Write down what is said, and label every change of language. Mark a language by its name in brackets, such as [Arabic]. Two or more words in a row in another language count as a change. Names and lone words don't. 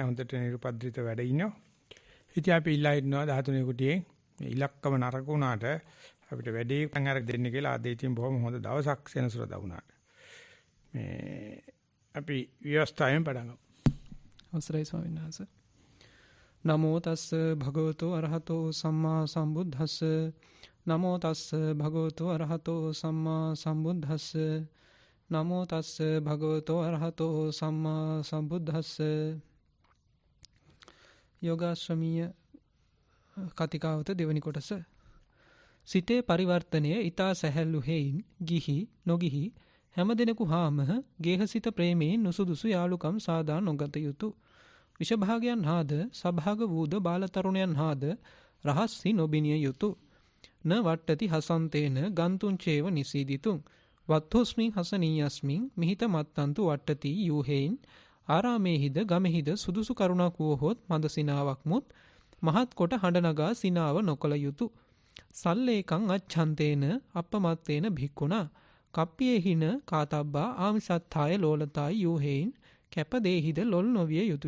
[Sinhala] හොඳට නිරුපද්‍රිත වැඩ ඉන්නවා. ඉතින් අපි ඉල්ලා ඉන්නවා 13 කුටියේ මේ ඉලක්කම නරක වුණාට අපිට වැඩේ අර දෙන්න කියලා ආදී තින් බොහොම හොඳ දවසක් සෙනසුරදා වුණාට මේ අපි ව්‍යවස්ථාවෙන් පටන් ගමු. අවසරයි ස්වාමීන් වහන්සේ. [Pali] නමෝ තස්ස භගවතෝ අරහතෝ සම්මා සම්බුද්දස්ස. නමෝ තස්ස භගවතෝ අරහතෝ සම්මා සම්බුද්දස්ස. නමෝ තස්ස භගවතෝ අරහතෝ සම්මා සම්බුද්දස්ස. [Sinhala] යෝගාශ්‍රමීය කතිකාවත දෙවනි කොටස. සිතේ පරිවර්තනය ඊතා සැහැල්ලු හේයින් ගිහි නොගිහි හැම දිනෙකු හාම ගේහසිත ප්‍රේමයෙන් නුසුදුසු යාලුකම් සාදා නොගත යුතුය. විෂභාගයන් හාද සභාග වූද බාලතරුණයන් හාද රහස්සි නොබිනිය යුතුය. [Pali] න වට්ටති හසන්තේන ගන්තුං චේව නිසීදිතුං වත්තෝස්මින් හසනීයස්මින් මිහිත මත්තන්තු වට්ටති [Sinhala] යූහෙයින් ආරාමේහිද ගමෙහිද සුදුසු කරුණක් වූහොත් මද සිනාවක් මුත් මහත් කොට හඬ නගා සිනාව නොකළ යුතුය. [Pali] සල්ලේකං අච්ඡන්තේන අපමත්තේන භික්ඛුනා කප්පියේහින කාතබ්බා ආමිසත්තාය ලෝලතාය [Sinhala] යූහෙයින් කැපදේහිද ලොල් නොවිය යුතුය.